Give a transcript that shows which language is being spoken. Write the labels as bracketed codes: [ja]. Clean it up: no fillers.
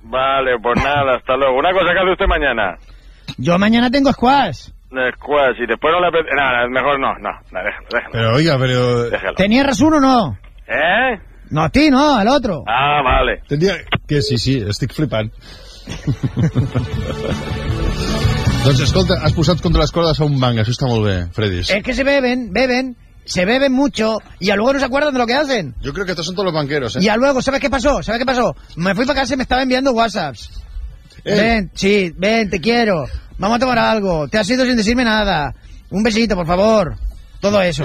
[es] Vale, pues nada, hasta luego. Una cosa, ¿qué hace usted mañana? Yo mañana tengo squash. Squash, y después no le apetece... Nada, mejor no, déjalo. Pero oiga, pero... Déjalo. ¿Tenía razón o no? No, a ti, no, al otro. Ah, vale. Tendría que sí, estoy flipando. [ca] Doncs escolta, has posat contra les cordes a un banc, això està molt bé, Fredis. [es] Es que se beben mucho y luego no se acuerdan de lo que hacen. Yo creo que estos son todos los banqueros, Y luego, ¿sabes qué pasó? Me fui para casa y me estaba enviando WhatsApps. Ven, te quiero. Vamos a tomar algo. Te has ido sin decirme nada. Un besito, por favor. Todo eso.